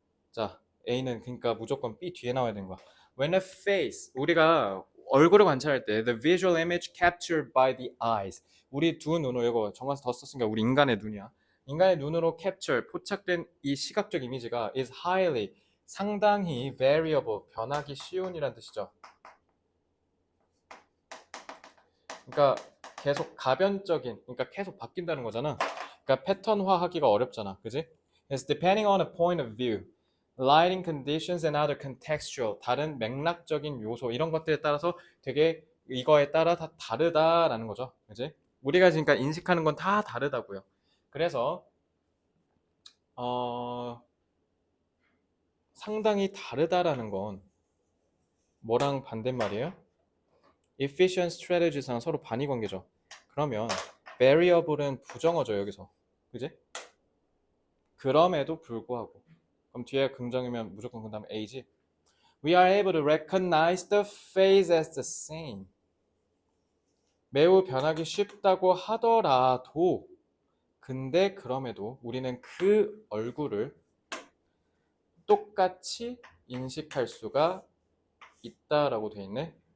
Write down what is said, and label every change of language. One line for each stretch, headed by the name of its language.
Korean: 자, A는 그러니까 무조건 B 뒤에 나와야 되는 거야.
English: When a face,
Korean: 우리가 얼굴을 관찰할 때
English: the visual image captured by the eyes.
Korean: 우리 두 눈으로 이거 정관사 더 썼으니까 우리 인간의 눈이야. 인간의 눈으로 capture, 포착된 이 시각적 이미지가 is highly, 상당히 variable, 변하기 쉬운이란 뜻이죠. 그러니까 계속 가변적인, 그러니까 계속 바뀐다는 거잖아. 그러니까 패턴화하기가 어렵잖아, 그지?
English: It's depending on a point of view, lighting conditions and other contextual,
Korean: 다른 맥락적인 요소 이런 것들에 따라서 되게 이거에 따라 다 다르다라는 거죠, 그지? 우리가 지금 인식하는 건 다 다르다고요. 그래서 상당히 다르다라는 건 뭐랑 반대말이에요? efficient strategies랑 서로 반의 관계죠. 그러면 variable은 부정어죠 여기서, 그지? 그럼에도 불구하고 그럼 뒤에 긍정이면 무조건 그 다음에 A지.
English: We are able to recognize the face as the same.
Korean: 매우 변하기 쉽다고 하더라도 근데 그럼에도 우리는 그 얼굴을 똑같이 인식할 수가 있다라고 돼 있네.